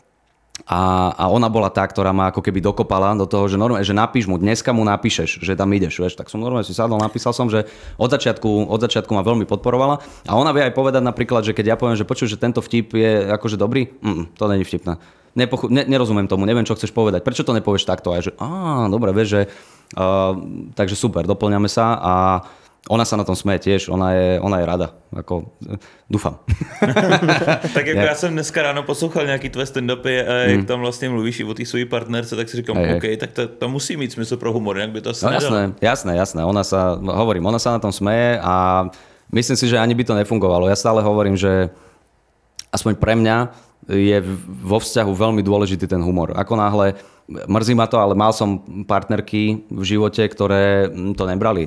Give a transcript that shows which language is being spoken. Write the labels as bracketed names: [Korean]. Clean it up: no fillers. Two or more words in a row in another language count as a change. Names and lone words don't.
[Slovak] A ona bola tá, ktorá ma ako keby dokopala do toho, že normálne, že napíš mu, dneska mu napíšeš, že tam ideš, vieš, tak som normálne si sadol, napísal som, že od začiatku ma veľmi podporovala a ona vie aj povedať napríklad, že keď ja poviem, že počuj, že tento vtip je akože dobrý, to není vtipné. Nerozumiem tomu, neviem, čo chceš povedať, prečo to nepovieš takto? A ja, že dobre, vieš, že takže super, doplňame sa a ona sa na tom smeje tiež, ona je rada, ako dúfam. [Czech] Tak jako já jsem dneska ráno poslouchal nějaký tvé stand-upy a jak tam vlastně mluvíš i o té svojí partnerce, tak si říkám, OK, tak to musí mít smysl pro humor, jak by to asi nedalo. [Slovak] Jasné, ona sa na tom smeje a myslím si, že ani by to nefungovalo. Ja stále hovorím, že aspoň pre mňa je vo vzťahu veľmi dôležitý ten humor. Ako náhle, mrzí ma to, ale mal som partnerky v živote, ktoré to nebrali.